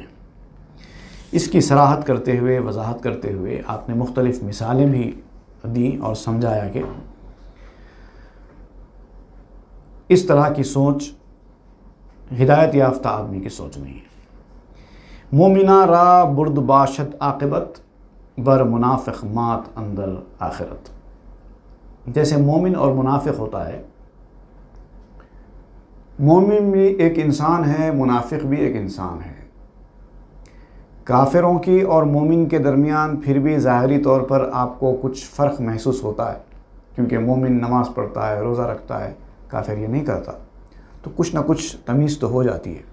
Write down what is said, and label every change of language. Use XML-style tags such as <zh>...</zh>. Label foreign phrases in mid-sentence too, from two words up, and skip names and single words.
<ur>اس کی صراحت کرتے ہوئے، وضاحت کرتے ہوئے آپ نے مختلف مثالیں بھی دیں اور سمجھایا کہ اس طرح کی سوچ ہدایت یافتہ آدمی کی سوچ نہیں ہے۔</ur> <fa>مومنہ را برد باشد عاقبت، بر منافق مات اندر آخرت۔</fa> <ur>جیسے مومن اور منافق ہوتا ہے، مومن بھی ایک انسان ہے، منافق بھی ایک انسان ہے۔ کافروں کی اور مومن کے درمیان پھر بھی ظاہری طور پر آپ کو کچھ فرق محسوس ہوتا ہے، کیونکہ مومن نماز پڑھتا ہے، روزہ رکھتا ہے، کافر یہ نہیں کرتا، تو کچھ نہ کچھ تمیز تو ہو جاتی ہے۔</ur>